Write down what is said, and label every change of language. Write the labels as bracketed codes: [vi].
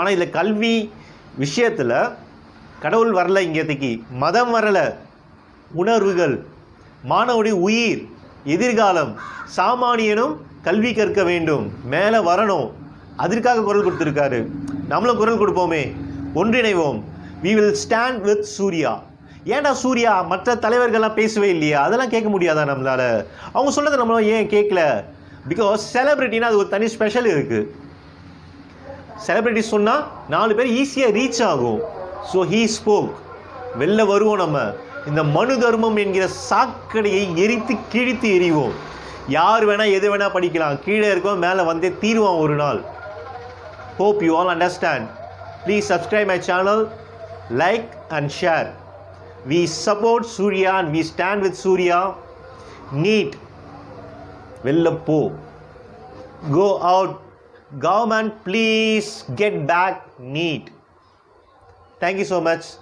[ta] ஆனால் இதில் கல்வி விஷயத்தில் கடவுள் வரலை, இங்கேதைக்கு மதம் வரலை, உணர்வுகள், மாணவனுடைய உயிர், எதிர்காலம், சாமானியனும் கல்வி கற்க வேண்டும், மேலே வரணும். அதற்காக குரல் கொடுத்துருக்காரு. நம்மளும் குரல் கொடுப்போமே, ஒன்றிணைவோம். [en] we will stand with Suriya. [ta] ஏன்டா சூர்யா மற்ற தலைவர்கள்லாம் பேசவே இல்லையா? அதெல்லாம் கேட்க முடியாதா நம்மளால்? அவங்க சொன்னதை நம்மளால் ஏன் கேட்கல? பிகாஸ் செலிப்ரிட்டினா அது ஒரு தனி ஸ்பெஷல் இருக்குது. செலிப்ரிட்டி சொன்னால் 4 பேர் ஈஸியாக ரீச் ஆகும். [en] So he spoke. [ta] வெளில வருவோம். நம்ம இந்த மனு தர்மம் என்கிற சாக்கடையை எரித்து கிழித்து எறிவோம். யார் வேணால் எது வேணால் படிக்கலாம், கீழே இருக்கோம், மேலே வந்தே தீருவான் ஒரு நாள். [en] Hope you all understand. Please subscribe my channel, like and share. We support Surya and we stand with Surya. [ta] Neat. Vella po. [en] Go out. Government, please get back NEET. Thank you so much.